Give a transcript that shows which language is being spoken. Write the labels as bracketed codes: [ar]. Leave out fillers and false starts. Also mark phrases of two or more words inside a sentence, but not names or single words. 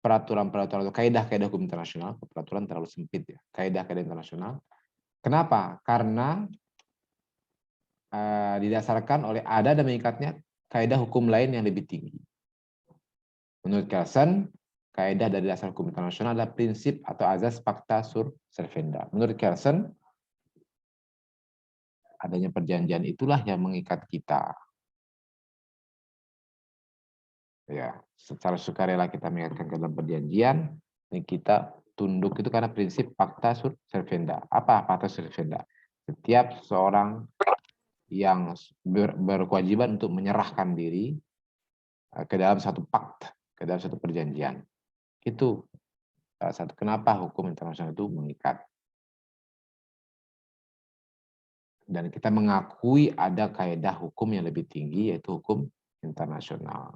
[id] peraturan-peraturan atau kaidah-kaidah hukum internasional, peraturan terlalu sempit ya, kaidah-kaidah internasional. Kenapa? Karena didasarkan oleh ada dan mengikatnya kaidah hukum lain yang lebih tinggi. Menurut Kelsen, kaidah dari dasar hukum internasional adalah prinsip atau azas [la] pacta sunt servanda. [id] Menurut Kelsen, adanya perjanjian itulah yang mengikat kita. Ya, secara sukarela kita mengingatkan ke dalam perjanjian, dan kita tunduk itu karena prinsip [la] pacta sunt servanda. [id] Apa [la] pacta sunt servanda? [id] Setiap seorang yang berkewajiban untuk menyerahkan diri ke dalam satu pakt, ke dalam satu perjanjian. Itu salah satu kenapa hukum internasional itu mengikat. Dan kita mengakui ada kaidah hukum yang lebih tinggi, yaitu hukum internasional.